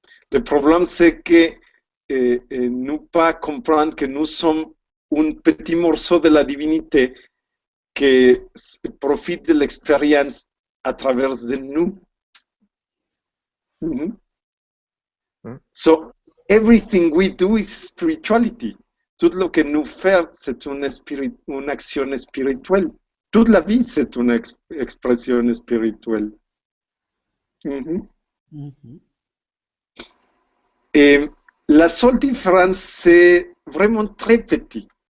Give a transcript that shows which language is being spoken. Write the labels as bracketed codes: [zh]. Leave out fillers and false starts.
[fr] Le problème, c'est que nous pas comprendre que nous sommes un petit morceau de la divinité qui profite de l'expérience à travers de nous. Mm-hmm. Mm. [en] So, everything we do is spirituality. [fr] Tout lo que nous faisons, c'est une action spirituelle. Toute la vie, c'est une expression spirituelle. Mm-hmm. Mhm. Et la seule différence, c'est vraiment très petit.